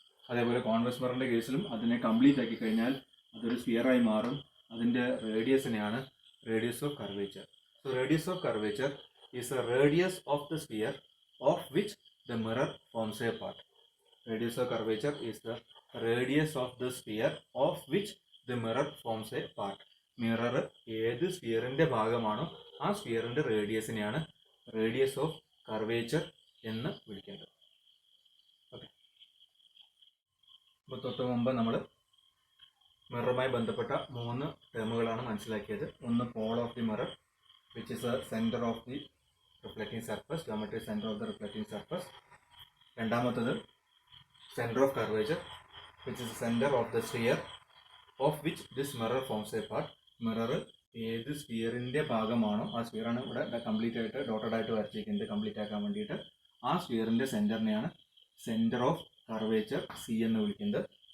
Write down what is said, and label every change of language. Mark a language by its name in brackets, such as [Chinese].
[Malayalam] അതേപോലെ കോൺവെക്സ് മിററിന്റെ കേസിലും അതിനെ കംപ്ലീറ്റ് ആക്കി കഴിഞ്ഞാൽ അതൊരു സ്ഫിയറായി മാറും. അതിന്റെ റേഡിയസിനെയാണ് [English] Radius of curvature. So radius of curvature is a radius of the sphere of which the mirror forms a part. Radius of curvature is the radius of the sphere of which the mirror forms a part. [Malayalam] Mirror ഏത് സ്ഫിയറിന്റെ ഭാഗമാണോ ആ സ്ഫിയറിന്റെ റേഡിയസിനെയാണ് radius of curvature എന്ന് വിളിക്കുന്നത്. Okay, അപ്പോൾ തൊട്ട് മുമ്പ് നമ്മൾ മിററുമായി ബന്ധപ്പെട്ട 3 ടേമുകളാണ് മനസ്സിലാക്കിയത്. ഒന്ന് [English] Pole of the mirror which is a centre of the reflecting surface, geometric centre of the reflecting surface. [Malayalam] രണ്ടാമത്തത് [English] center of curvature which is the center of the sphere of which this mirror forms a part. [Malayalam] Mirror ഏത് സ്ഫിയറിന്റെ ഭാഗമാണോ ആ സ്ഫിയറാണ് ഇവിടെ complete ആയിട്ട് dotted ആയിട്ട് വരച്ചിരിക്കുന്നത്. Complete ആക്കാൻ വേണ്ടിയിട്ട് ആ സ്ഫിയറിന്റെ സെന്ററിനെയാണ് centre of curvature C എന്ന് വിളിക്കുന്നത്.